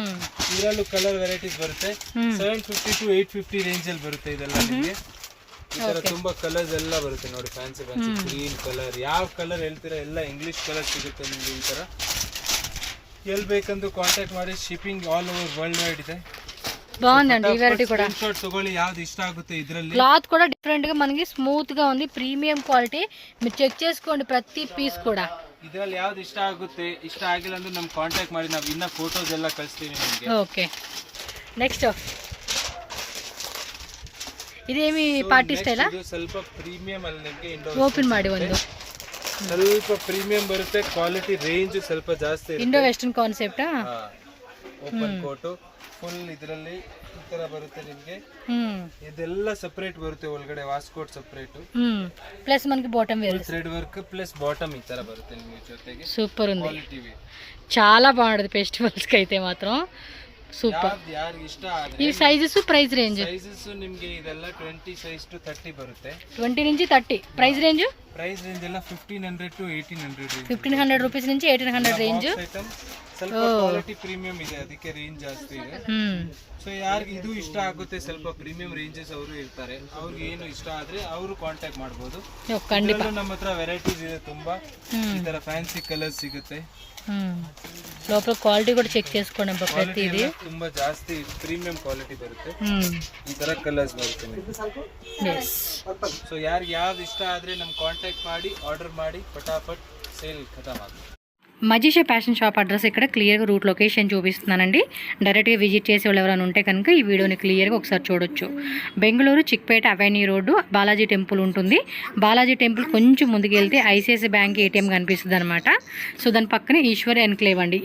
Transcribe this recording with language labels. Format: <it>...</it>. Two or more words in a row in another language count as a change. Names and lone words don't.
<kn>ಇದರಲ್ಲೂ</kn> <en>colour varieties</en> <kn>ಬರುತ್ತೆ. 750 to 850 ರೇಂಜ್ ಅಲ್ಲಿ ಬರುತ್ತೆ ಇದೆಲ್ಲ ನಿಮಗೆ. ಈ ತರ ತುಂಬಾ ಕಲರ್ಸ್ ಎಲ್ಲ ಬರುತ್ತೆ ನೋಡಿ.</kn> <en>fancy green colour,</en> <kn>ಯಾವ ಕಲರ್ ಹೇಳ್ತೀರಾ ಎಲ್ಲ</kn> <en>English colour</en> <kn>ಸಿಗುತ್ತೆ ನಿಮ್ಗೆ. ಈ ತರ ಎಲ್ಲಿ ಬೇಕಂದು ಕಾಂಟ್ಯಾಕ್ಟ್ ಮಾಡಿ.</kn> <en>shipping all over world wide</en> <kn>ಇದೆ.</kn> <te>బాగుందండి ఈ వెరైటీ కూడా. షార్ట్ తగోలి, యాది ఇష్ట ఆಗುತ್ತೆ ಇದರಲ್ಲಿ. క్లాత్ కూడా డిఫరెంట్ గా మనకి స్మూత్ గా ఉంది.</te> <en>premium quality.</en> <te>మీరు చెక్ చేసుకోండి ప్రతి పీస్ కూడా.</te> <kn>ಇದರಲ್ಲಿ ಯಾವ್ದು ಇಷ್ಟ ಆಗುತ್ತೆ, ಇಷ್ಟ ಆಗಿಲ್ಲ ಅಂದ್ರೆ ನಮ್ಗೆ ಕಾಂಟ್ಯಾಕ್ಟ್ ಮಾಡಿ, ನಾವು ಇನ್ನ ಫೋಟೋಸ್ ಎಲ್ಲ ಕಳಿಸ್ತೀವಿ ನಿಮಗೆ. ಓಕೆ. ನೆಕ್ಸ್ಟ್ ಇದೇಮಿ</kn> <en>party style.</en> <kn>ಇದು ಸ್ವಲ್ಪ ಪ್ರೀಮಿಯಂ ಅಲ್ಲಿ ನಿಮಗೆ. ಓಪನ್ ಮಾಡಿ ಒಂದು. ಸ್ವಲ್ಪ ಪ್ರೀಮಿಯಂ ಬರುತ್ತೆ.</kn> <en>quality range</en> <kn>ಸ್ವಲ್ಪ ಜಾಸ್ತಿ ಇರುತ್ತೆ.</kn> <en>Indo western concept. open coat full</en> <kn>ಇದರಲ್ಲಿ ಈ ತರ ಬರುತ್ತೆ ನಿಮಗೆ. ಇದೆಲ್ಲ ಸಪರೇಟ್ ಬರುತ್ತೆ. ಒಳಗಡೆ ವಾಸ್ಕೋಟ್ ಸಪರೇಟ್,</kn> <te>ಪ್ಲಸ್ మనకి</te> <en>bottom wear thread work plus bottom</en> <kn>ಈ ತರ ಬರುತ್ತೆ ನಿಮಗೆ ಜೊತೆಗೆ.</kn> <te>సూపర్ ఉంది.</te> <kn>ಕ್ವಾಲಿಟಿ</kn> <te>చాలా బాగుంది ఫెస్టివల్స్ కి అయితే మాత్రం. సూపర్.</te> <kn>ಯಾರಿಗೆ ಇಷ್ಟ</kn> <en>ఈ sizes price range.</en> <kn>ಸೈಜಸ್ ನಿಮಗೆ ಇದೆಲ್ಲ 20 ಸೈಜ್ to 30 ಬರುತ್ತೆ.</kn> <te>20 నుంచి 30.</te> <en>price range</en> <kn>ಎಲ್ಲ 1500 to 1800 ರೇಂಜ್.</kn> <te>1500 రూపీస్ నుంచి 1800 రేంజ్.</te> <kn>ಐಟಮ್ ಸ್ವಲ್ಪ</kn> <en>quality premium</en> <kn>ಇದೆ, ಅದಕ್ಕೆ ರೇಂಜ್ ಜಾಸ್ತಿ ಇದೆ. ಸೊ ಯಾರಿಗೆ ಇದು ಇಷ್ಟ ಆಗುತ್ತೆ, ಸ್ವಲ್ಪ</kn> <en>premium ranges</en> <kn>ಅವರು ಇರ್ತಾರೆ, ಅವ್ರಿಗೆ ಏನು ಇಷ್ಟ ಆದ್ರೆ ಅವರು ಕಾಂಟ್ಯಾಕ್ಟ್ ಮಾಡಬಹುದು. ನಮ್ಮ ಹತ್ರ ವೆರೈಟೀಸ್ ಇದೆ ತುಂಬಾ. ಈ ತರ</kn> <en>fancy colours</en> <kn>ಸಿಗುತ್ತೆ.</kn> <te>లోపల క్వాలిటీ కూడా చెక్ చేసుకోండి. ప్రతిదీ</te> <kn>ತುಂಬಾ ಜಾಸ್ತಿ</kn> <en>premium quality</en> <kn>ಬರುತ್ತೆ. ಈ ತರ ಕಲರ್ಸ್ ಬರುತ್ತೆ. ಸೊ ಯಾರಿಗೆ ಯಾವ್ದು ಇಷ್ಟ ಆದ್ರೆ ನಮ್ ಕಾಂಟ್ಯಾಕ್ಟ್ ಮಾಡಿ, ಆರ್ಡರ್ ಮಾಡಿ, ಫಟಾಫಟ್ ಸೇಲ್ ಖತಮ್ ಆಗುತ್ತೆ.</kn> <te>మజీషా ఫ్యాషన్ షాప్ అడ్రస్ ఇక్కడ క్లియర్గా</te> <en>route location</en> <te>చూపిస్తున్నానండి. డైరెక్ట్గా విజిట్ చేసే వాళ్ళు ఎవరైనా ఉంటే కనుక ఈ వీడియోని క్లియర్గా ఒకసారి చూడొచ్చు. బెంగళూరు చిక్పేట అవెన్యూ రోడ్డు బాలాజీ టెంపుల్ ఉంటుంది. బాలాజీ టెంపుల్ కొంచెం ముందుకు వెళ్తే ఐసిఐసిఐ బ్యాంక్ ఏటీఎం కనిపిస్తుంది అనమాట. సో దాని పక్కనే ఈశ్వరి ఎన్క్లేవ్ అండి.</te>